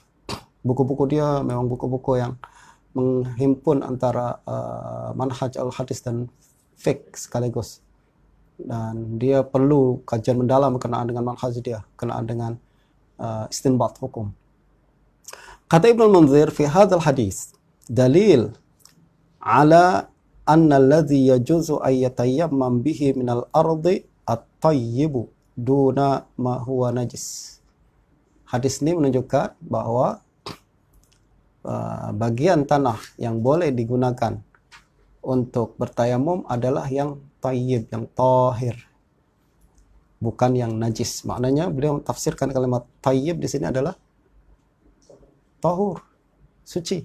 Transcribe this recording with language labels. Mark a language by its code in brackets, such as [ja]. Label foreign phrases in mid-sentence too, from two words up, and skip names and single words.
[ms] Buku-buku dia memang buku-buku yang menghimpun antara manhaj al-hadis dan fiqh sekaligus. Dan dia perlu kajian mendalam kenaan dengan manhaj dia, kenaan dengan istinbat hukum. [ar] Kata Ibnu Munzir, في هذا الحديث دليل على أن الذي يجوز أن يتيمم به من الأرض الطيب دون ما هو نجس. [ms] Hadis ini menunjukkan bahwa bagian tanah yang boleh digunakan untuk bertayamum adalah yang tayyib, yang tahir, bukan yang najis. Maknanya beliau tafsirkan kalimat tayyib di sini adalah tahur, suci.